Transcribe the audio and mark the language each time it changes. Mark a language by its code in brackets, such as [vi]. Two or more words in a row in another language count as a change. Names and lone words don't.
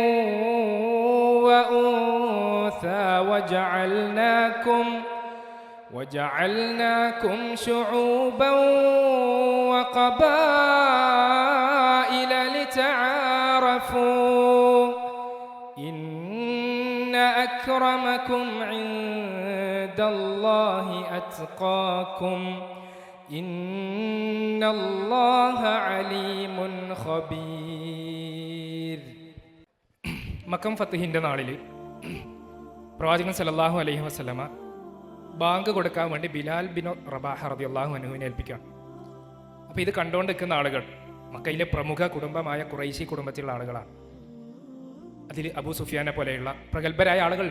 [ar] وأنثى وجعلناكم شعوبا وقبائل لتعارفوا إن أكرمكم عند الله أتقاكم إن الله عليم خبير. [ml] മക്കം ഫത്ഹിൻ്റെ നാളിൽ പ്രവാചകൻ [ar] صلى الله عليه وسلم [ml] ബാങ്ക് കൊടുക്കാൻ വേണ്ടി ബിലാൽ ബിൻ റബാഹ [ar] رضي الله عنه [ml] ഏൽപ്പിക്കുകയാണ്. അപ്പോൾ ഇത് കണ്ടുകൊണ്ട് നിൽക്കുന്ന ആളുകൾ മക്കയിലെ പ്രമുഖ കുടുംബമായ ഖുറൈശി കുടുംബത്തിലുള്ള ആളുകളാണ്. അതിൽ അബൂ സുഫിയാനെ പോലെയുള്ള പ്രഗത്ഭരായ ആളുകളുണ്ട്.